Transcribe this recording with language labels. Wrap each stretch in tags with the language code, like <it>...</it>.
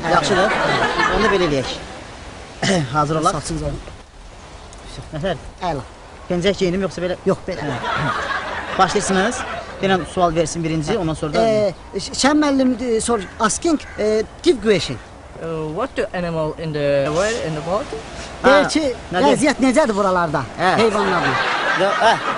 <az>Yaxşıdır. Onu da belə eləyək. Hazır olaq. Saçınız var. Nətər? Əla. Pencək geyinim yoxsa belə? Yox, belə. Başlayırsınız. Denən sual versin birinci, ondan sonra da...</az> <en>Şən müəllim asking, give question. What do animal in the world, in the world?</en> <az>Deyir ki, vəziyyət necədir buralarda, heyvanlarla?</az>